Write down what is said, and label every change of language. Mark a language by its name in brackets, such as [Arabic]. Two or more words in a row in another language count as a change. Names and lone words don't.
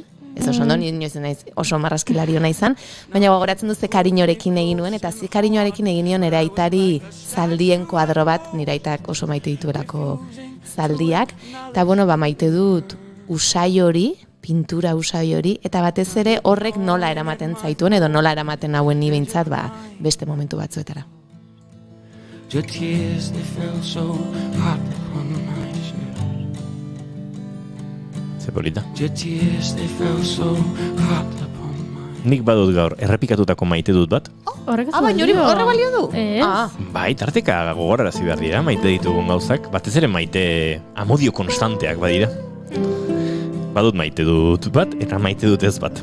[Basque] Ez oso ondo, oso marrazkilari hona izan, baina gogoratzen dut ze kariñorekin egin nuen, eta ze kariñoarekin egin nion nire aitari zaldien kuadro bat, nire aitak oso maite dituelako zaldiak, eta maite dut usai hori, pintura usai hori, eta batez ere horrek nola eramaten zaituen, edo nola eramaten hauen ni behintzat, beste momentu batzuetara. [English] Your tears, they fell so hot upon my shirt. [Basque] Polita. Nik badut gaur errepikatutako maite dut bat. Horrek balio du? Bai, tarteka gogorarazi behar dira, maite ditugun gauzak. Batez ere maite amodio konstanteak badira. Badut maite dut bat, eta maite dut ez bat.